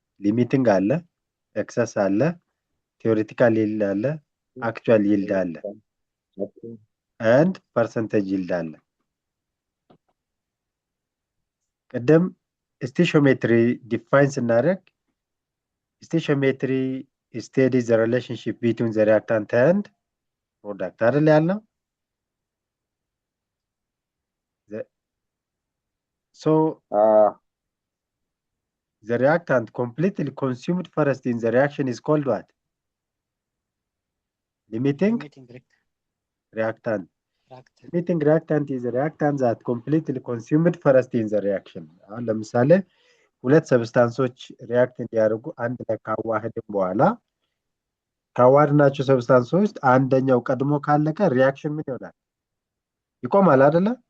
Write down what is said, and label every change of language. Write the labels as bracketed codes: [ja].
[am] ሊሚቲንግ አለ፣ ኤክሰስ አለ፣ ቲዮሬቲካል ይልድ አለ፣ አክቹዋል ይልድ አለ ኤንድ ፐርሰንቴጅ ይልድ አለ። ቅድም ስቴሽዮሜትሪ ዲፋይን ስናደርግ ስቴሽዮሜትሪ [en] studies the relationship between the reactant and product [am] አይደል ያልነው? [en] So the reactant completely consumed first in the reaction is called what? Limiting reactant. Limiting reactant is a reactant that completely consumed first in the reaction. [am] አሁን ለምሳሌ ሁለት ሰብስታንሶች ሪያክት እንዲያደርጉ አንድ ላይ ካዋህድን በኋላ ካዋህድናቸው ሰብስታንሶች አንደኛው ቀድሞ ካለቀ ሪያክሽን ምን ይሆናል? ይቆማል አይደለ?